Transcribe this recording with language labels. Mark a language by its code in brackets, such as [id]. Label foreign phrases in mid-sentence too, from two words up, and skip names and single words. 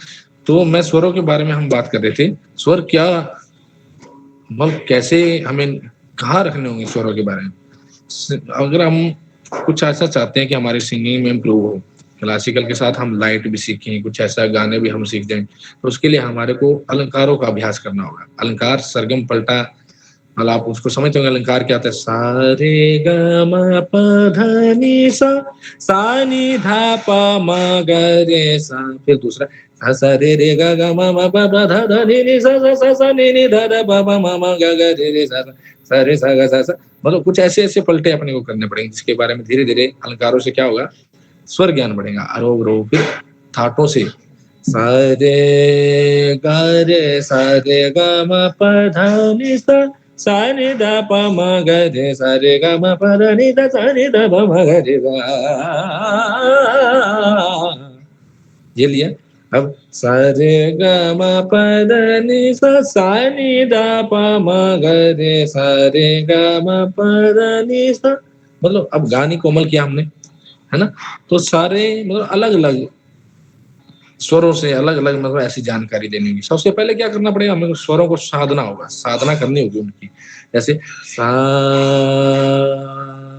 [hi] तो मैं स्वरों के बारे में हम बात कर रहे थे, स्वर क्या मतलब कैसे हमें कहाँ रखने होंगे स्वरों के बारे में। अगर हम कुछ ऐसा चाहते हैं कि हमारे सिंगिंग में इम्प्रूव हो, क्लासिकल के साथ हम लाइट भी सीखें, कुछ ऐसा गाने भी हम सीख जाएं, तो उसके लिए हमारे को अलंकारों का अभ्यास करना होगा। अलंकार सरगम पलटा, मतलब आप उसको समझते होंगे अलंकार क्या आता है, सा रे ग म प ध नि सा, सा नि धा प म ग रे सा, फिर दूसरा सा रे रे ग ग म म प ध ध ध नि नि सा सा सा नि नि ध ध प प म म ग ग रे रे सा सा रे सा ग सा सा, मतलब कुछ ऐसे ऐसे पलटे अपने को करने पड़ेंगे जिसके बारे में धीरे धीरे अलंकारों से क्या होगा, स्वर ज्ञान बढ़ेगा। आरोह अवरोह फिर थाटों से सा रे ग रे सा रे ग म प ध नि सा, सा नि ध प म ग रे सा रे ग म प ध नि ध सा नि ध प म ग रे सा, ये लिया। अब सा रे ग म प ध नि सा, सा नि ध प म ग रे सा रे ग म प ध नि सा, मतलब अब गानी कोमल किया हमने, है ना। तो सारे मतलब अलग अलग स्वरों से अलग अलग मतलब ऐसी जानकारी देनी होगी। सबसे पहले क्या करना पड़ेगा, हमें स्वरों को साधना होगा, साधना करनी होगी उनकी। जैसे सा